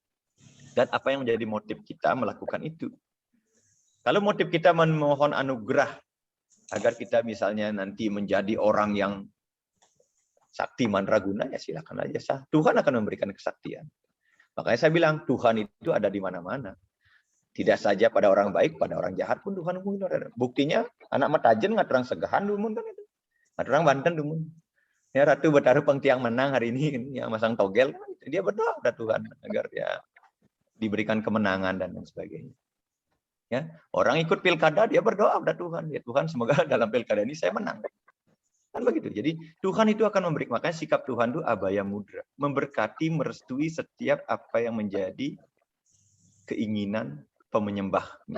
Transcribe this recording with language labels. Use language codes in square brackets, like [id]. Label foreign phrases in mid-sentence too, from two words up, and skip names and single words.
[id] Dan apa yang menjadi motif kita melakukan itu. Kalau motif kita memohon anugerah agar kita misalnya nanti menjadi orang yang sakti mandraguna, ya silakan aja sah. Tuhan akan memberikan kesaktian. Makanya saya bilang Tuhan itu ada di mana-mana. Tidak saja pada orang baik, pada orang jahat pun Tuhan mungkin ada. [ban] Buktinya anak Matajen ngaturang segahan dumun [id] kan itu. [ban] Ngaturang Banten dumun. [id] Ya Ratu Betara Pengtiang menang hari ini yang masang togel kan, dia berdoa pada Tuhan agar dia diberikan kemenangan dan lain sebagainya. Ya, orang ikut pilkada dia berdoa pada Tuhan, ya Tuhan semoga dalam pilkada ini saya menang. Kan begitu. Jadi Tuhan itu akan memberi, makanya sikap Tuhan itu abaya mudra, memberkati, merestui setiap apa yang menjadi keinginan pemenyembahnya.